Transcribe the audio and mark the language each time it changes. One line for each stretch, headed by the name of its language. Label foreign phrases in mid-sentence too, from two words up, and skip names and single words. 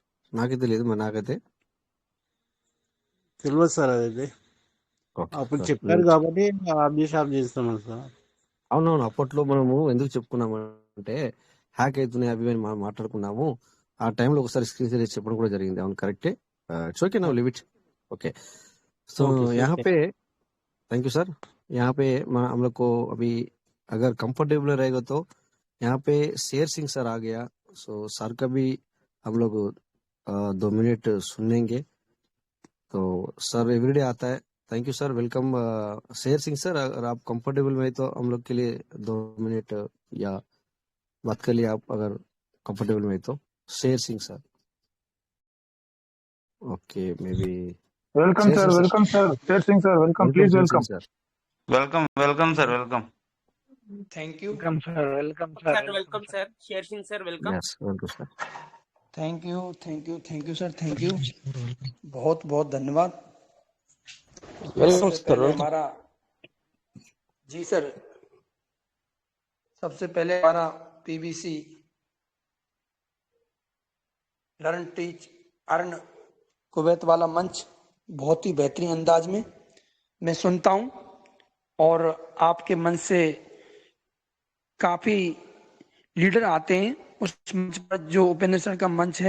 Telugu: నాకైతే లేదు, మరి నాకైతే తెలియదు సార్ అది. ఓకే అప్పుడు ఓకే. చెప్పారు కాబట్టి ఆఫ్ చేస్తామని సార్. అవునవును, అప్పట్లో మనము ఎందుకు చెప్పుకున్నామంటే హ్యాక్ అవుతున్నాయి అవి అని మనం మాట్లాడుకున్నాము. ఆ టైంలో ఒకసారి
English: screen share
Telugu: చేసి చెప్పడం కూడా జరిగింది. అవును కరెక్టే.
English: it's okay now leave it. okay so okay sir.
Hindi: यहाँ पे
English: thank you sir.
Hindi: यहाँ पे हम लोग को अभी अगर कंफर्टेबल रहेगा तो यहाँ पे शेर सिंह सर आ गया. सो सर का भी हम लोग 2 मिनट सुनेंगे. तो सर एवरीडे आता है.
English: thank you sir, welcome Sher Singh sir.
Hindi: अगर आप कंफर्टेबल में तो हम लोग के लिए 2 मिनट या बात कर लिए आप, अगर कंफर्टेबल में तो.
English: Sher Singh sir. okay maybe వెల్కమ్ शेर సార్, सिंह सर. welcome sir, Sher Singh sir, welcome, वेलकम ప్లీజ్ शेर వెల్కమ్. सिंह सर. welcome sir, welcome. thank you welcome sir, welcome sir, sir welcome sir, Sher Singh sir welcome. yes welcome sir. thank you sir, thank you,
Hindi: बहुत बहुत धन्यवाद.
English: వెల్కమ్
Hindi: सबसे సార్. पहले हमारा जी सर, सबसे पहले हमारा
English: PVC learn teach earn
Hindi: कुवैत वाला मंच बहुत ही बेहतरीन अंदाज में मैं सुनता हूँ, और आपके मंच से काफी लीडर आते हैं उस मंच पर, जो उपनेश्वर का मंच है.